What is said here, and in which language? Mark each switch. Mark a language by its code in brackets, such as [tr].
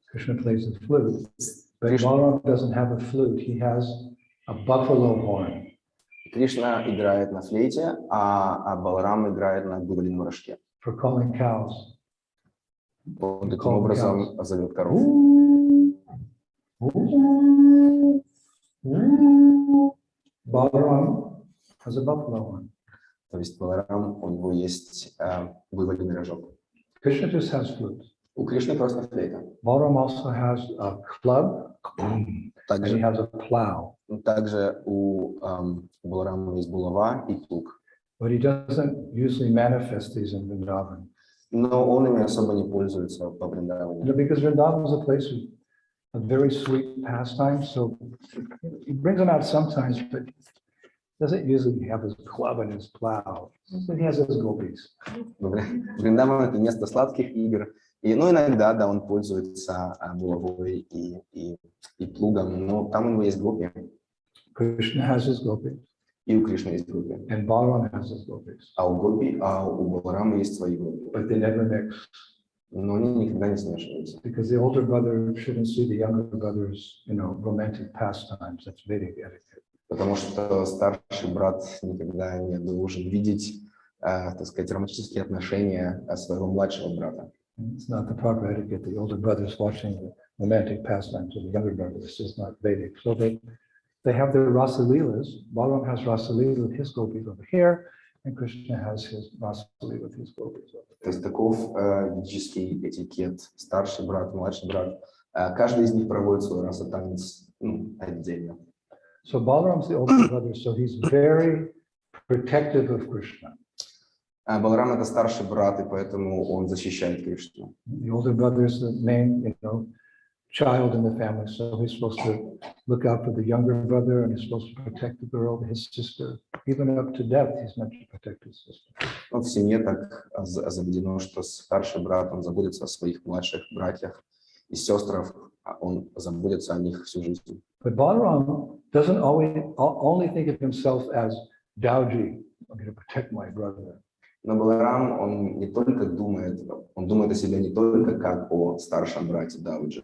[en] Krishna plays the flute. But Krishna- Balaram doesn't have a flute. He has a buffalo horn. [ru] Кришна играет на флейте, а Баларам играет на гурлином рожке. [en] For calling cows. [ru] Он таким образом зовет коров. [en] Balaram has a buffalo horn. [ru] То есть Баларам, у него есть вываленный рожок. [en] Krishna just has flute. [ru] У Кришны просто флейта. [en] Balaram also has a club and he [ru] Также, [en] has a plow. [ru] также у Баларама есть булава и плуг. [en] But he doesn't usually manifest these in Vrindavan. [ru] Но он ими особо не пользуется по Вриндаване. [en] Because Vrindavan is a place with a very sweet pastime, so he brings them out sometimes, but doesn't usually have his club and his plow. He has his gopis. [ru] Вриндаван – это место сладких игр. И, ну, иногда, да, он пользуется булавой и плугом, но там у него есть гопи, [en] Krishna has his gopis, [ru] и у Кришны есть гопи. [en] and Balaram has his gopis, [ru] А у Баларама есть свои гопи. [en] but they never mix [ru] Но они никогда не смешиваются. [en] because the older brother shouldn't see the younger brother's, romantic pastimes. That's Vedic etiquette. [ru] Потому что старший брат никогда не должен видеть, так сказать, романтические отношения своего младшего брата. [en] It's not the proper etiquette. The older brother's watching the romantic pastimes of the younger brother. This is not Vedic. So they have their Rasa Leelas. Balaram has Rasa Leela with his gopis over here, and Krishna has his Rasa Leela with his gopis over [ru] То есть таков ведический этикет. Старший брат, младший брат. Каждый из них проводит свой раса-танец отдельно. [en] So Balaram's the older brother, so he's very protective of Krishna. [ru] Баларам – это старший брат, и поэтому он защищает Кришну. [en] The older brother is the main, child in the family, so he's supposed to look out for the younger brother, and he's supposed to protect the girl, his sister. Even up to death, he's meant to protect his sister. [ru] Но в семье так заведено, что старший брат, он заботится о своих младших братьях и сестрах, а он заботится о них всю жизнь. [en] But Balaram doesn't only think of himself as Dauji, I'm going to protect my brother. [ru] Но Баларам, он не только думает, он думает о себе не только как о старшем брате Дауджи.